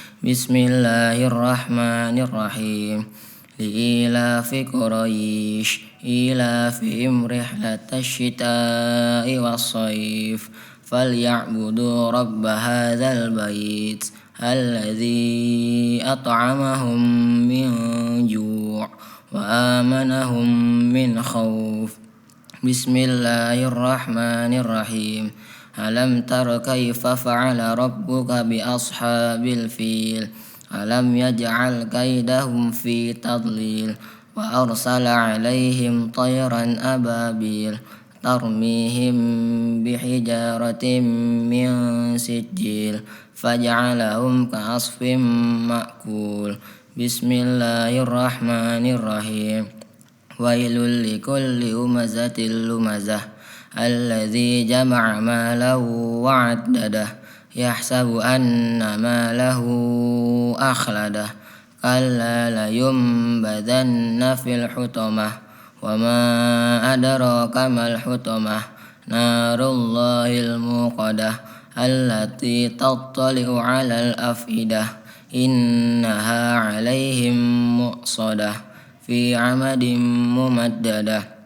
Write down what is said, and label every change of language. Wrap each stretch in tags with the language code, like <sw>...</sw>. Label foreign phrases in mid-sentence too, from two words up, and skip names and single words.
<ar>بسم الله الرحمن الرحيم. لإيلاف قريش، إيلافهم رحلة الشتاء والصيف، فليعبدوا رب هذا البيت، الذي أطعمهم من جوع وآمنهم من خوف. بسم الله الرحمن الرحيم. ألم تر كيف فعل ربك بأصحاب الفيل، ألم يجعل كيدهم في تضليل، وأرسل عليهم طيرا أبابيل، ترميهم بحجارة من سجيل, فجعلهم كعصف مأكول. بسم الله الرحمن الرحيم. ويل لكل همزة لمزة، الذي جمع مالا و عدده، يحسب أن ماله أخلده، كلا لينبذن في الحطمة، وما أدراك ما الحطمة، نار الله الموقدة، التي تطلع على الأفئدة، إنها عليهم مؤصدة، في عمد ممددة.</ar>